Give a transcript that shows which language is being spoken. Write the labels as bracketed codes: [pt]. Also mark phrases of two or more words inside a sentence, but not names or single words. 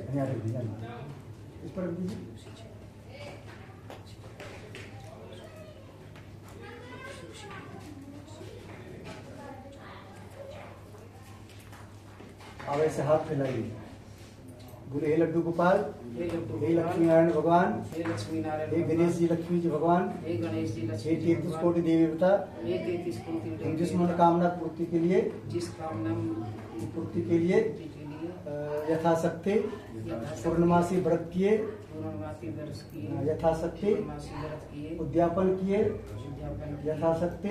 [hi] यहाँ रख दीजिए, इस पर रख दीजिए। अब ऐसे हाथ फैलाइए, बोले हे लड्डू गोपाल, हे लक्ष्मी नारायण भगवान, हे लक्ष्मी नारायण, हे गणेश जी लक्ष्मी जी भगवान, हे गणेश जी हे लक्ष्मी, 33 कोटि देवी देवता, हे 33 कोटि तुम जिस मनोकामना पूर्ति के लिए, जिस कामना पूर्ति के लिए यथाशक्ति पूर्णमासी व्रत किए, पूर्णमासी व्रत किए, यथाशक्ति पूर्णमासी व्रत किए, उद्यापन किए, उद्यापन किए, यथाशक्ति